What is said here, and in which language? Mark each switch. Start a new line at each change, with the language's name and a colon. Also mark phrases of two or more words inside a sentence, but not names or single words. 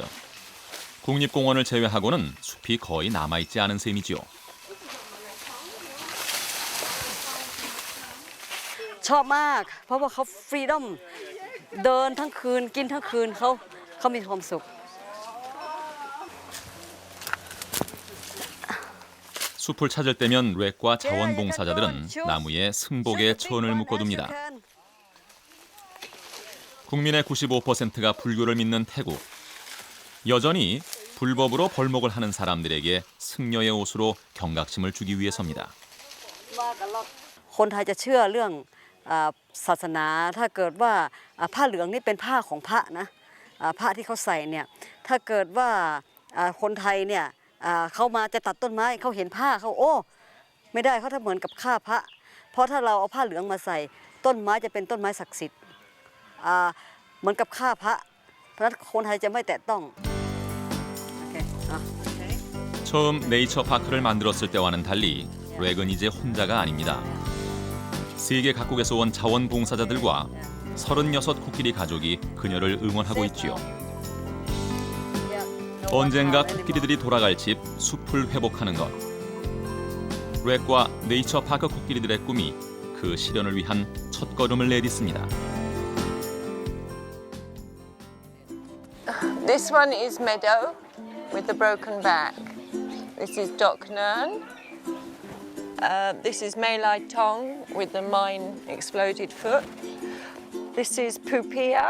Korean: 국립공원을 제외하고는 숲이 거의 남아있지 않은 셈이지요.
Thai: ชอบมากเพราะว่าเขาฟรีดอมเดินทั้งคืนกินทั้งคืนเขามีความสุข
Korean: 숲을 찾을 때면 렉과 자원봉사자들은 나무에 승복에 천을 묶어둡니다. 국민의 95%가 불교를 믿는 태국. 여전히 불법으로 벌목을 하는 사람들에게 승려의 옷으로 경각심을 주기 위해서입니다.
Thai: คนไทยจะเชื่อเรื่องศาสนาถ้าเกิดว่าผ้าเหลืองนี่เป็นผ้าของพระนะผ้าที่เขาใส่เนี่ยถ้าเกิดว่าคนไทยเนี่ยเขามาจะตัดต้นไม้เขาเห็นผ้าเขาโอ้ไม่ได้เขาถ้าเหมือนกับฆ่าพระเพราะถ้าเราเอาผ้าเหลืองมาใส่ต้นไม้จะเป็นต้นไม้ศักดิ์สิทธิ์เหมือนกับฆ่าพระเพราะฉะนั้นคนไทยจะไม่แตะต้อง
Korean: 처음 네이처 파크를 만들었을 때와는 달리 렉은 이제 혼자가 아닙니다. 세계 각국에서 온 자원봉사자들과 36 코끼리 가족이 그녀를 응원하고 있지요. 언젠가 코끼리들이 돌아갈 집 숲을 회복하는 것. 렉과 네이처 파크 코끼리들의 꿈이 그 실현을 위한 첫걸음을 내딛습니다.
English: This one is Meadow with the broken back. This is Doc Nern. This is Mei Lai Tong with the mine exploded foot. This is Pupia.